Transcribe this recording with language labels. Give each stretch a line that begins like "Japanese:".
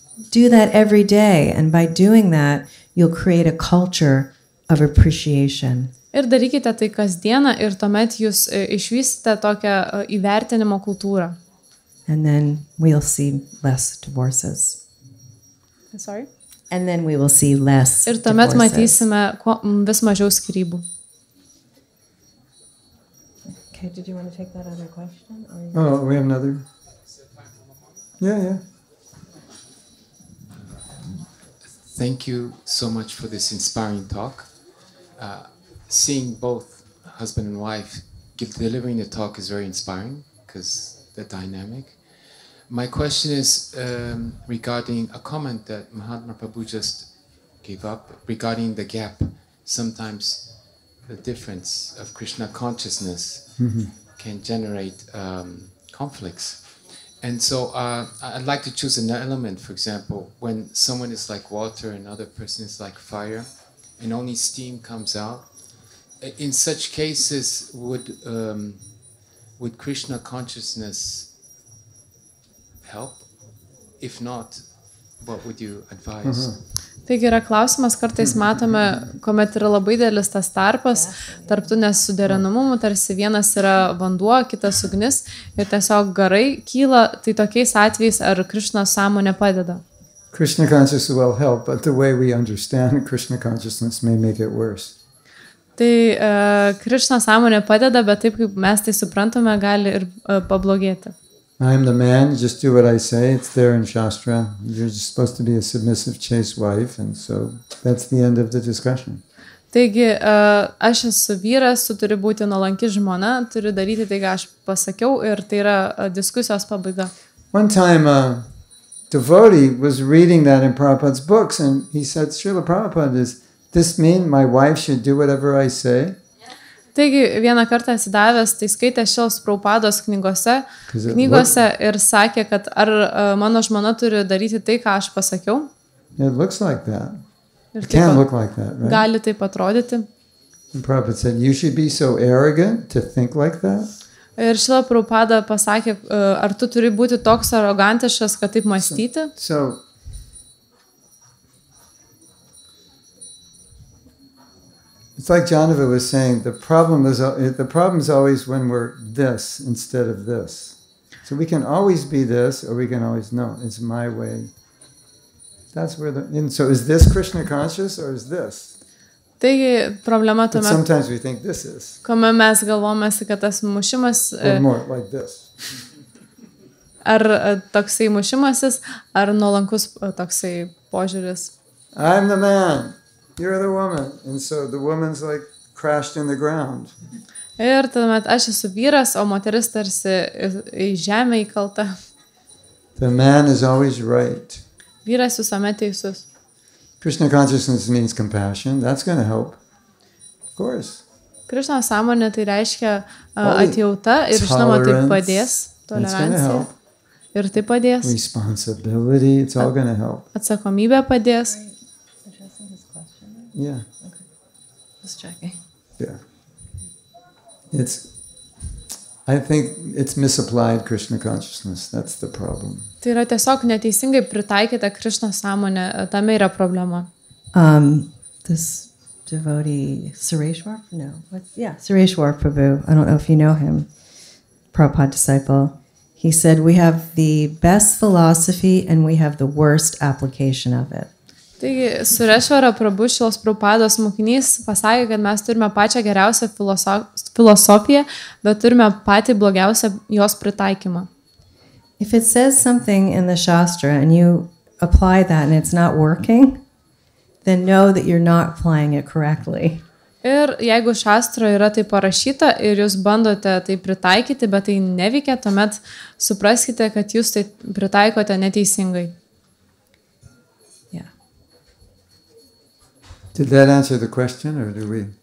English: Do that every day, and by doing that, you'll create a culture of appreciation.
Lithuanian: Ir darykite tai kasdieną ir tuomet jūs išvysite tokią įvertinimo kultūrą.
English: And then we'll see less divorces. Sorry? And then we will see less
Lithuanian: ir tuomet
English: divorces.
Lithuanian: matysime vis mažiau skyrybų.
English: Okay, did you want to take that other question? Oh, we have another? Yeah. Thank you so much for this inspiring talk. Seeing both husband and wife delivering the talk is very inspiring because they're dynamic. My question is regarding a comment that Mahatma Prabhu just gave up regarding the gap. Sometimes the difference of Krishna consciousness can generate conflicts. And so I'd like to choose an element, for example, when someone is like water and another person is like fire and only steam comes out. In such cases, would Krishna consciousness help? If not, what would you advise?
Lithuanian: Taigi yra klausimas, kartais matome, kuomet yra labai didelis tas tarpas, tarp tų nesuderinamumų, tarsi vienas yra vanduo, kitas ugnis ir tiesiog garai kyla, tai tokiais atvejais ar Krishna sąmonė padeda?
English: Krishna consciousness will help, but the way we understand Krishna consciousness may make it worse.
Lithuanian: Tai Krishna sąmonė padeda, bet taip kaip mes tai suprantame, gali ir pablogėti.
English: I'm the man, just do what I say, it's there in Shastra. You're just supposed to be a submissive, chaste wife, and so that's the end of the discussion.
Lithuanian: Taigi, aš esu vyras, tu turi būti nuolanki žmona, turi daryti tai, ką aš pasakiau, ir tai yra diskusijos pabaiga.
English: One time a devotee was reading that in Prabhupada's books, and he said, Srila Prabhupada, does this mean my wife should do whatever I say?
Lithuanian: Taigi, vieną kartą atsidavęs, tai skaitė Šilos Prabhupados knygose ir sakė, kad ar mano žmona turi daryti tai, ką aš pasakiau.
English: It looks like that. It can look like that, right?
Lithuanian: Gali taip atrodyti.
English: And Prabhupada said, you should be so arrogant to think like that.
Lithuanian: Ir Šila Prabhupada pasakė, ar tu turi būti toks arogantiškas, kad taip mąstyti?
English: So it's like Janava was saying, the problem is always when we're this instead of this. So we can always be this, or we can always no, it's my way. That's where so is this Krishna conscious or is this?
Lithuanian: Taigi problema tuomet.
English: Sometimes we think this is.
Lithuanian: Kuomet mes galvojame, kad tas mušimas.
English: Or more like this.
Lithuanian: Ar toksai mušimasis, ar nuolankus toksai požiūris.
English: I'm the man. You're the woman. And so the woman's like crashed in the ground.
Lithuanian: Ir tuomet aš esu vyras, o moteris tarsi į žemę įkalta.
English: The man is always right.
Lithuanian: Vyras visuomet teisus.
English: Krishna consciousness means compassion. That's going to help. Of course.
Lithuanian: Krishna sąmonė tai reiškia atjauta ir žinoma tai padės. Tolerancija. Ir tai padės.
English: Responsibility. It's all going to help.
Lithuanian: Atsakomybė padės.
English: Yeah. Okay. Just checking. Yeah. I think it's misapplied Krishna consciousness. That's the problem.
Lithuanian: Tai yra tiesiog neteisingai pritaikyta Krishna sąmonė, tame yra problema.
English: This devotee, Sureshwar? No. Sureshwar Prabhu. I don't know if you know him. Prabhupada disciple. He said, we have the best philosophy and we have the worst application of it.
Lithuanian: Taigi, Sureshwara Prabhu, Šilos Prabhupados mokinys, pasakė, kad mes turime pačią geriausią filosofiją, bet turime patį blogiausią jos pritaikymą.
English: If it says something in the Shastra and you apply that and it's not working, then know that you're not applying it correctly.
Lithuanian: Ir jeigu Šastra yra tai parašyta ir jūs bandote tai pritaikyti, bet tai neveikia, tuomet supraskite, kad jūs tai pritaikote neteisingai.
English: Did that answer the question, or do we?